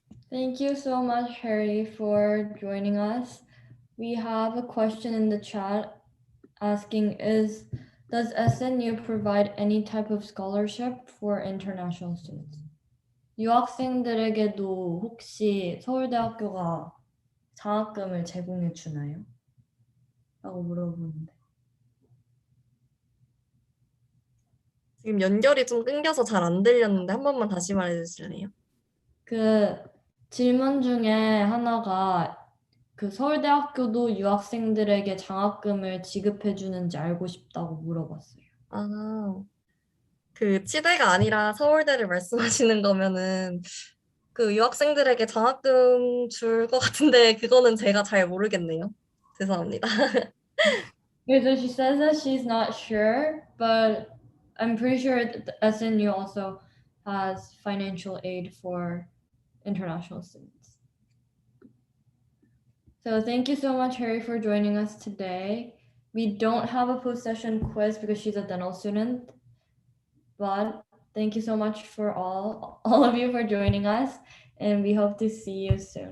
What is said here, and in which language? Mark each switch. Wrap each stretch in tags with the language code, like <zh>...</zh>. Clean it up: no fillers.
<en>Thank you so much, Harry, for joining us. We have a question in the chat asking, does SNU provide any type of scholarship for international students?</en> <ko>유학생들에게도 혹시 서울대학교가 장학금을 제공해 주나요? 라고 물어보는데. 지금 연결이 좀 끊겨서 잘 안 들렸는데 한 번만 다시 말해 주실래요? 그 질문 중에 하나가 그 서울대학교도 유학생들에게 장학금을 지급해 주는지 알고 싶다고 물어봤어요. 아, 그 치대가 아니라 서울대를 말씀하시는 거면은 그 유학생들에게 장학금 줄 것 같은데 그거는 제가 잘 모르겠네요. 죄송합니다.</ko> <en>So she says that she's not sure, but I'm pretty sure that the SNU also has financial aid for international students. So thank you so much, Harry, for joining us today. We don't have a post-session quiz because she's a dental student, but thank you so much for all of you for joining us, and we hope to see you soon.</en>